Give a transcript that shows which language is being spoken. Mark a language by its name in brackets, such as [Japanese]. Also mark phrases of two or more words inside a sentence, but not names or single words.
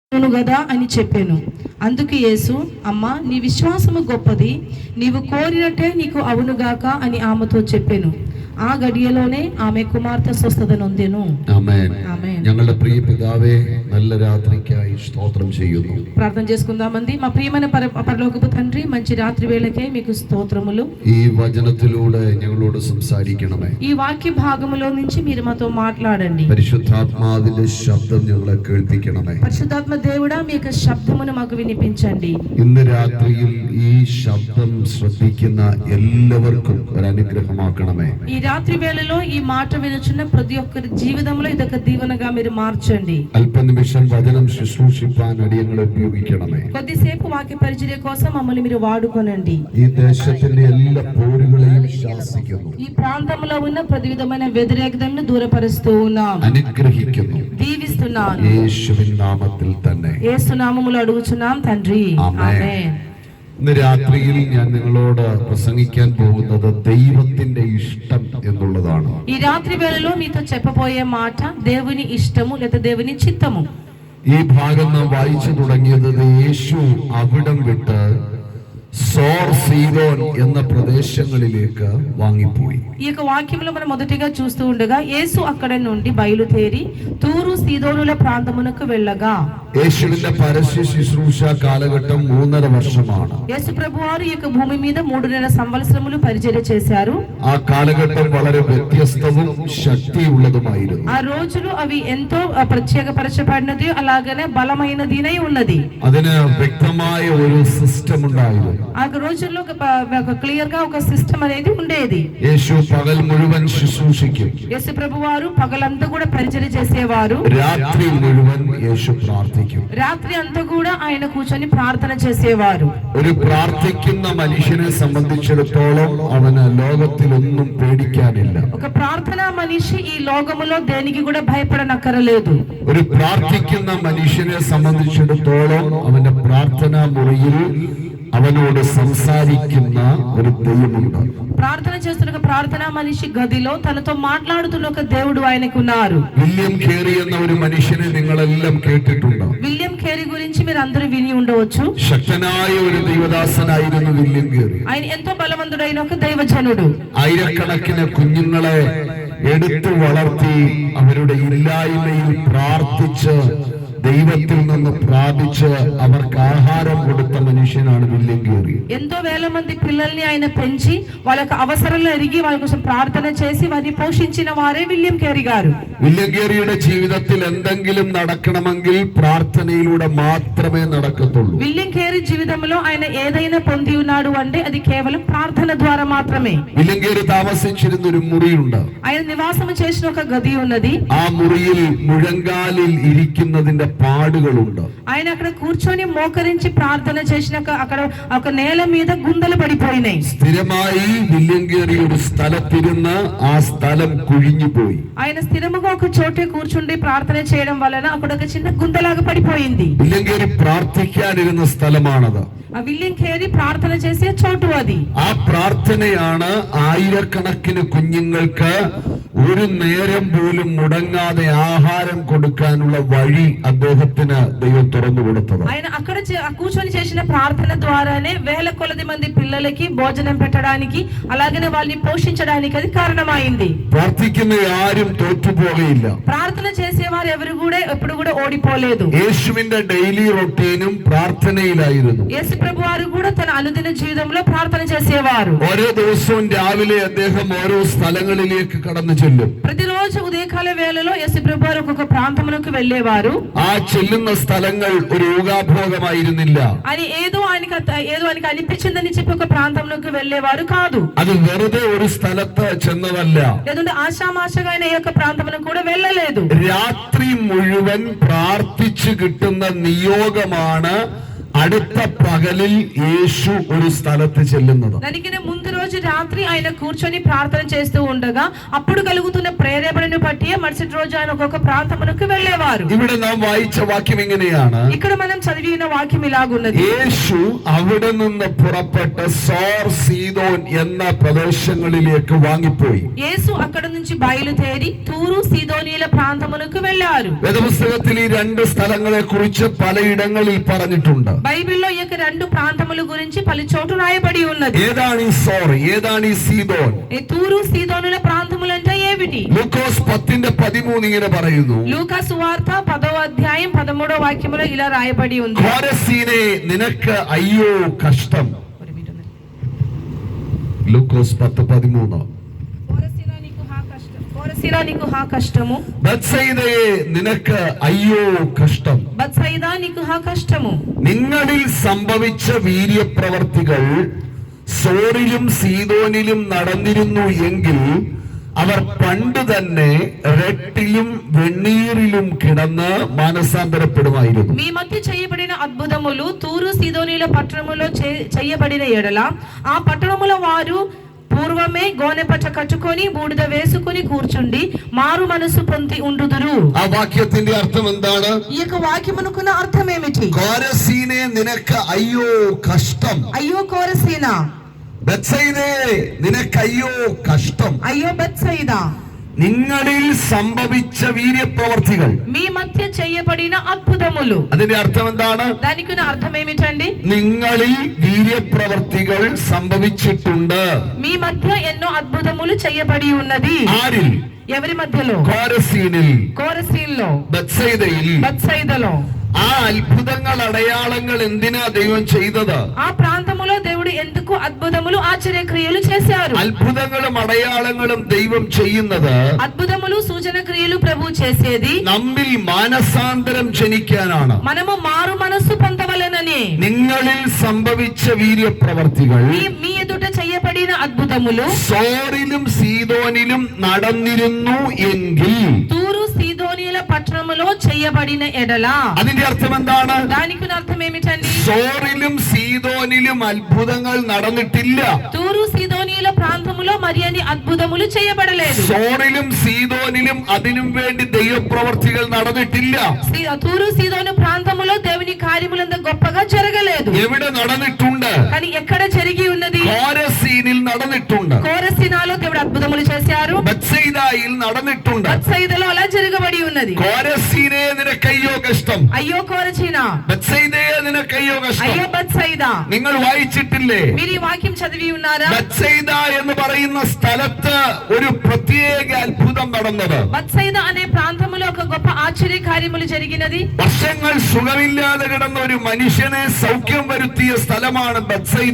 [Telugu] గదా అని చెప్పాను. అందుకు యేసు, అమ్మా, నీ విశ్వాసము గొప్పది, నీవు కోరినట్టే నీకు అవునుగాక అని ఆమెతో చెప్పాను. ఆ గడియలోనే ఆమె కుమార్తె స్వస్థత నొందెను. [Malayalam] ആമേൻ. ഞങ്ങളുടെ പ്രിയ പിതാവേ, നല്ല രാത്രിക്കായി സ്തോത്രം ചെയ്യുന്നു. [Telugu] ప్రార్థన చేసుకుందామండి. మా ప్రియమైన పరలోకపు తండ్రి, మంచి రాత్రి వేళకే మీకు స్తోత్రములు. [Malayalam] ఈ వచనത്തിലൂടെ ഞങ്ങളോട് സംസാരിക്കണമേ. [Telugu] ఈ వాక్య భాగములో నుంచి మీరు మాతో మాట్లాడండి. [Malayalam] പരിശുദ്ധാത്മാവിന്റെ ശബ്ദം ഞങ്ങളെ കേൾപ്പിക്കണമേ. [Telugu] పరిశుద్ధాత్మ దేవుడా, మీ యొక్క శబ్దమును మాకు వినిపించండి. [Malayalam] ഇന്ന് രാത്രിയിൽ ഈ ശബ്ദം ശ്രദ്ധിക്കുന്ന എല്ലാവർക്കും ഒരു അനുഗ്രഹമാക്കണമേ. [Telugu] ఈ రాత్రి వేళలో ఈ మాట వినుచున్న ప్రతి ఒక్కరి జీవితంలో ఇదొక దీవెనగా మీరు మార్చండి. [Malayalam] അല്പനിമിഷം വചനം శుశ్రూషిപ്പാൻ അടിയങ്ങളെ ഉപയോഗിക്കണമേ. [Telugu] కొద్దిసేపు వాక్య పరిచర్య కోసం మమ్మల్ని మీరు వాడుకోనండి. [Malayalam] ఈ దేశത്തിന്റെ എല്ലാ പോരുകളെയും ശാസിക്കുന്നു. [Telugu] ఈ ప్రాంతంలో ఉన్న ప్రతి విధమైన వ్యతిరేకతలను దూరపరుస్తూ ఉన్నాం. [Malayalam] అనుగ్రహిക്കുന്നു, [Telugu] దీవిస్తున్నాను. [Malayalam] యేసువిൻ നാമത്തിൽ തന്നെ. [Telugu] యేసు నామములో అడుగుచున్నాం తండ్రి. ఆమేన్. [Malayalam] ഇന്ന് രാത്രിയിൽ ഞാൻ നിങ്ങളോട് പ്രസംഗിക്കാൻ പോകുന്നത് ദൈവത്തിന്റെ ഇഷ്ടം എന്നുള്ളതാണ്. [Telugu] ఈ రాత్రి వేళలో మీతో చెప్పబోయే మాట దేవుని ఇష్టము లేదా దేవుని చిత్తము. [Malayalam] ഈ ഭാഗം നാം വായിച്ചു തുടങ്ങിയത് യേശു അവിടം വിട്ട് സോർ സീദോൻ എന്ന പ്രദേശങ്ങളിലേക്ക് വാങ്ങിപ്പോയി. [Telugu] ఈ యొక్క వాక్యంలో మనం మొదటిగా చూస్తూ ఉండగా యేసు అక్కడ నుండి బయలుదేరి తూరు సీదోనుల ప్రాంతమునకు వెళ్ళగా, [Malayalam] യേശുവിന്റെ പരസ്യ ശുശ്രൂഷ കാലഘട്ടം 3.5 വർഷമാണ്. [Telugu] యేసు ప్రభువారు ఈ యొక్క భూమి మీద 3.5 సంవత్సరములు పరిచర్య చేశారు. [Malayalam] ആ കാലഘട്ടം വളരെ വ്യത്യസ്തവും ശക്തിയുള്ളതുമായിരുന്നു. [Telugu] ఆ రోజులు అవి ఎంతో ప్రత్యేకపరచబడినది, అలాగనే బలమైనదినై ఉన్నది. [Malayalam] അതിന് വ്യക്തമായ ഒരു സിസ്റ്റം ഉണ്ടായിരുന്നു. [Telugu] ఆ రోజుల్లో క్లియర్ గా ఒక సిస్టమ్ అనేది ఉండేది. [Malayalam] യേശു പകൽ ముഴുവൻ ശുശ്രൂഷിക്കും. [Telugu] యేసు ప్రభువారు పగలంతా కూడా పరిచర్య చేసేవారు. [Malayalam] രാത്രി മുഴുവൻ యేసు പ്രാർത്ഥിക്കും. [Telugu] రాత్రి అంతా కూడా ఆయన కూర్చొని ప్రార్థన చేసేవారు. [Malayalam] ഒരു പ്രാർത്ഥിക്കുന്ന മനുഷ്യനെ സംബന്ധിച്ചിടത്തോളം അവന് ലോകത്തിലൊന്നും പേടിക്കാനില്ല. [Telugu] ఒక ప్రార్థనా మనిషి ఈ లోకములో దేనికి కూడా భయపడనక్కరలేదు. [Malayalam] ഒരു പ്രാർത്ഥിക്കുന്ന മനുഷ്യനെ സംബന്ധിച്ചിടത്തോളം അവന്റെ പ്രാർത്ഥനാ മുറിയിൽ അവനോട് സംസാരിക്കുന്ന ഒരു ദൈവമുണ്ട്. [Telugu] ప్రార్థన చేస్తున్న ప్రార్థనా మనిషి గదిలో తనతో మాట్లాడుతున్న ఒక దేవుడు ఆయనకున్నారు. [Malayalam] വില്യം കേറി എന്ന ഒരു മനുഷ്യനെ നിങ്ങളെല്ലാം കേട്ടിട്ടുണ്ട്. [Telugu] విలియం కేరీ గురించి మీరు అందరూ విని ఉండవచ్చు. [Malayalam] ശക്തനായ ഒരു ദൈവദാസനായിരുന്നു വില്യം കേറി. [Telugu] ఆయన ఎంతో బలవంతుడైన ఒక దైవజనుడు. [Malayalam] ആയിരക്കണക്കിന് കുഞ്ഞുങ്ങളെ എടുത്തു വളർത്തി അവരുടെ ഇല്ലായ്മയിൽ പ്രാർത്ഥിച്ച് ദൈവത്തിൽ നിന്ന് പ്രാപിച്ച് അവർക്ക് ആഹാരം കൊടുത്ത മനുഷ്യനാണ് വില്യം കേറി. [Telugu] ఎంతో వేల మంది పిల్లల్ని ఆయన పెంచి వాళ్ళకి అవసరాలు ఎరిగి వాళ్ళ కోసం ప్రార్థన చేసి వారిని పోషించిన వారే విలియం కేరీ గారు. [Malayalam] വില്യം കേറിയുടെ ജീവിതത്തിൽ എന്തെങ്കിലും നടക്കണമെങ്കിൽ പ്രാർത്ഥനയിലൂടെ മാത്രമേ നടക്കത്തുള്ളൂ. [Telugu] విలియం కేరీ జీవితంలో ఆయన ఏదైనా పొంది ఉన్నాడు అంటే అది కేవలం ప్రార్థన ద్వారా మాత్రమే. [Malayalam] വില്യം കേറി താമസിച്ചിരുന്ന ഒരു മുറിയുണ്ട്. [Telugu] ఆయన నివాసం చేసిన ఒక గది ఉన్నది. [Malayalam] ആ മുറിയിൽ മുഴങ്കാലിൽ ഇരിക്കുന്നതിന്റെ പാടുകളുണ്ട്. [Telugu] ఆయన అక్కడ కూర్చొని మోకరించి ప్రార్థన చేసినాక అక్కడ ఒక నేల మీద గుంతలు పడిపోయినాయి. [Malayalam] സ്ഥിരമായി വില്യം കേറി ഒരു സ്ഥലത്തിരുന്ന് ആ സ്ഥലം കുഴിഞ്ഞുപോയി. [Telugu] ఆయన స్థిరముగా ఒక చోటే కూర్చుండి ప్రార్థన చేయడం వలన అక్కడ ఒక చిన్న గుంతలాగా పడిపోయింది. [Malayalam] വില്യം കേറി പ്രാർത്ഥിക്കാനിരുന്ന സ്ഥലമാണത്. [Telugu] ఆ విలియం కేరీ ప్రార్థన చేసే చోటు అది. [Malayalam] ആ പ്രാർത്ഥനയാണ് ആയിരക്കണക്കിന് കുഞ്ഞുങ്ങൾക്ക് ഒരു നേരം പോലും മുടങ്ങാതെ ആഹാരം കൊടുക്കാനുള്ള വഴി അദ്ദേഹത്തിന് ദൈവം തുറന്നു കൊടുത്തത്. [Telugu] ఆయన అక్కడ కూర్చొని చేసిన ప్రార్థన ద్వారానే వేల కొలది మంది పిల్లలకి భోజనం పెట్టడానికి అలాగనే వాళ్ళని పోషించడానికి అది కారణమైంది. [Malayalam] പ്രാർത്ഥിക്കുന്ന ആരും തോറ്റുപോകയില്ല. [Telugu] ప్రార్థన చేసేవారు ఎవరు కూడా ఎప్పుడు కూడా ఓడిపోలేదు. [Malayalam] യേശുവിന്റെ [English] daily routine [Malayalam] പ്രാർത്ഥനയിലായിരുന്നു. [Telugu] యేసు ప్రభువారు కూడా తన అనుదిన జీవితంలో ప్రార్థన చేసేవారు. [Malayalam] ഓരോ ദിവസവും രാവിലെ അദ്ദേഹം ഓരോ സ്ഥലങ്ങളിലേക്ക് കടന്നു ചെല്ലും. [Telugu] ప్రతిరోజు ఉదయకాల వేళలో యేసు ప్రభువారు ఒక్కొక్క ప్రాంతమునకు వెళ్ళేవారు. [Malayalam] ആ ചെല്ലുന്ന സ്ഥലങ്ങൾ ഒരു ഊഹാഭോഗമായിരുന്നില്ല. [Telugu] అని ఏదో ఆయనకి అనిపించిందని చెప్పి ఒక ప్రాంతంలోకి వెళ్ళేవారు కాదు. [Malayalam] അത് വെറുതെ ഒരു സ്ഥലത്ത് ചെന്നതല്ല. [Telugu] లేదంటే ఆశామాషగా ఆయన ఈ యొక్క ప్రాంతమునకు కూడా వెళ్ళలేదు. [Malayalam] രാത്രി മുഴുവൻ പ്രാർത്ഥിച്ചു കിട്ടുന്ന നിയോഗമാണ് അടുത്ത പകലിൽ യേശു ഒരു സ്ഥലത്ത് ചെല്ലുന്നത്. [Telugu] దానికి ముందు రోజు రోజు రాత్రి ఆయన కూర్చొని ప్రార్థన చేస్తూ ఉండగా అప్పుడు కలుగుతున్న ప్రేరేపణను బట్టి మరుసటి రోజు ఆయన ఒక్కొక్క ప్రాంతమునకు వెళ్ళేవారు. [Malayalam] ഇവിടെ നാം വായിച്ച വാക്യം എങ്ങനെയാണ്? [Telugu] ఇక్కడ మనం చదివిన వాక్యం ఇలాగున్నది. [Malayalam] യേശു അവിടെ നിന്ന് പുറപ്പെട്ട് സോർ സീദോൻ എന്ന പ്രദേശങ്ങളിലേക്ക് വാങ്ങിപ്പോയി. [Telugu] యేసు అక్కడ నుంచి బయలుదేరి తూరు సీదోనీల ప్రాంతమునకు వెళ్ళారు. [Malayalam] വേദപുസ്തകത്തിൽ ഈ രണ്ട് സ്ഥലങ്ങളെ കുറിച്ച് പലയിടങ്ങളിൽ പറഞ്ഞിട്ടുണ്ട്. [Telugu] బైబిల్లో ఈ యొక్క రెండు ప్రాంతముల గురించి పలు చోటు రాయబడి ఉన్నది. [Malayalam] ഏതാണ് ഈ സോർ, ഏതാണ് ഈ സീദോൻ? [Telugu] ఈ తూరు సీదోనుల ప్రాంతములు అంటే ఏమిటి? [Malayalam] ലൂക്കോസ് 10:13 ഇങ്ങനെ പറയുന്നു. [Telugu] లూకా సువార్త 10వ అధ్యాయం 13వ వాక్యములో ఇలా రాయబడి ఉంది. [Malayalam] കോരസീനെ നിനക്ക് അയ്യോ കഷ്ടം. ലൂക്കോസ് 10:13. [Telugu] కోరసీనా నీకు హా కష్టము. [Malayalam] ബത്സയിദയെ നിനക്ക് അയ്യോ കഷ്ടം. [Telugu] బత్సయిదా నీకు హా కష్టము. [Malayalam] നിങ്ങളിൽ സംഭവിച്ച വീര്യപ്രവർത്തികൾ സോറിലും സീദോനിലും നടന്നിരുന്നു എങ്കിൽ അവർ പണ്ട് തന്നെ റെട്ടിലും വെണ്ണീറിലും കിടന്ന് മാനസാന്തരപ്പെടുമായിരുന്നു. [Telugu] మీ మధ్య చేయబడిన అద్భుతములు తూరు సీదోనీల పట్టణములో చేయబడిన ఎడల ఆ పట్టణముల వారు పూర్వమే గోనెపట్ట కట్టుకొని బూడిద వేసుకొని కూర్చుండి మారు మనసు పొంది ఉండుదురు. [Malayalam] ആ വാക്യത്തിന്റെ അർത്ഥം എന്താണ്? [Telugu] ఈ యొక్క వాక్యమునకున్న అర్థం ఏమిటి? [Malayalam] കോരസീനെ നിനക്ക് അയ്യോ കഷ്ടം. [Telugu] అయ్యో కోరసీనా. [Malayalam] ബത്സയിദയെ നിനക്ക് അയ്യോ കഷ്ടം. [Telugu] అయ్యో బత్సయిదా. [Malayalam] നിങ്ങളിൽ സംഭവിച്ച വീര്യപ്രവർത്തികൾ, [Telugu] మీ మధ్య చేయబడిన అద్భుతములు. [Malayalam] അതിന്റെ അർത്ഥം എന്താണ്? [Telugu] దానికి అర్థం ఏమిటండి? [Malayalam] നിങ്ങളിൽ വീര്യപ്രവർത്തികൾ സംഭവിച്ചിട്ടുണ്ട്. [Telugu] మీ మధ్య ఎన్నో అద్భుతములు చేయబడి ఉన్నది. [Malayalam] ആരിൽ? [Telugu] ఎవరి మధ్యలో? [Malayalam] കോരസീനിൽ, [Telugu] కోరసీన్లో, [Malayalam] ബത്സയിദയിൽ. [Telugu] బత్సయిదలో. [Malayalam] ആ അത്ഭുതങ്ങൾ, അടയാളങ്ങൾ എന്തിനാ ദൈവം ചെയ്തത്? [Telugu] ఆ ప్రాంతములో దేవుడు ఎందుకు అద్భుతములు ఆశ్చర్యక్రియలు చేశారు? [Malayalam] അത്ഭുതങ്ങളും അടയാളങ്ങളും ദൈവം ചെയ്യുന്നത് [Telugu] అద్భుతములు సూచన క్రియలు ప్రభు చేసేది [Malayalam] നമ്മിൽ മാനസാന്തരം ജനിക്കാനാണ്. [Telugu] మనము మారు మనస్సు పొందవలెనని. [Malayalam] നിങ്ങളിൽ സംഭവിച്ച വീര്യപ്രവർത്തികൾ [Telugu] మీ ఎదుట చేయబడిన అద్భుతములు [Malayalam] സോറിലും സീദോനിലും നടന്നിരുന്നു എങ്കിൽ, [Telugu] తూరు సీదోనీల పట్టణములో చేయబడిన ఎడల, [Malayalam] അതിന്റെ അർത്ഥം എന്താണ്? [Telugu] దానికి అర్థం ఏమిటండి? [Malayalam] സോറിലും സീദോനിലും അത്ഭുതങ്ങൾ നടന്നിട്ടില്ല. [Telugu] తూరు సీదోనీల ప్రాంతములో మరి అన్ని అద్భుతములు చేయబడలేదు. [Malayalam] സോറിലും സീദോനിലും അതിനും വേണ്ടി ദൈവപ്രവർത്തികൾ നടന്നിട്ടില്ല. [Telugu] తూరు సీదోను ప్రాంతములో దేవుని కార్యములంత గొప్పగా జరగలేదు. [Malayalam] എവിടെ നടന്നിട്ടുണ്ട്? [Telugu] కానీ ఎక్కడ జరిగి ఉన్నది? [Malayalam] കോരസീനിൽ നടന്നിട്ടുണ്ട്. [Telugu] కోరసీనాలో దేవుడు అద్భుతములు చేశారు. [Malayalam] ബത്സയിദയിൽ നടന്നിട്ടുണ്ട്. [Telugu] బత్సయిదలో అలా జరగబడి ఉన్నది. [Malayalam] കോരസീനെ നിനക്ക് അയ്യോ കഷ്ടം. [Telugu] అయ్యో కోరసీనా. [Malayalam] ബത്സയിദയെ നിനക്ക് അയ്യോ കഷ്ടം. [Telugu] అయ్యో బత్సయిదా. [Malayalam] നിങ്ങൾ വായിച്ചിട്ടില്ലേ? [Telugu] మీరు ఈ వాక్యం చదివి ఉన్నారా? [Malayalam] ബത്സയിദ എന്ന് പറയുന്ന സ്ഥലത്ത് ഒരു പ്രത്യേക അത്ഭുതം നടന്നത്. [Telugu] బత్సయిద అనే ప్రాంతంలో ఒక గొప్ప ఆశ్చర్య కార్యములు జరిగినది. [Malayalam] വർഷങ്ങൾ സുഖമില്ലാതെ കിടന്ന ഒരു മനുഷ്യനെ സൗഖ്യം വരുത്തിയ സ്ഥലമാണ് ബത്സയിദ.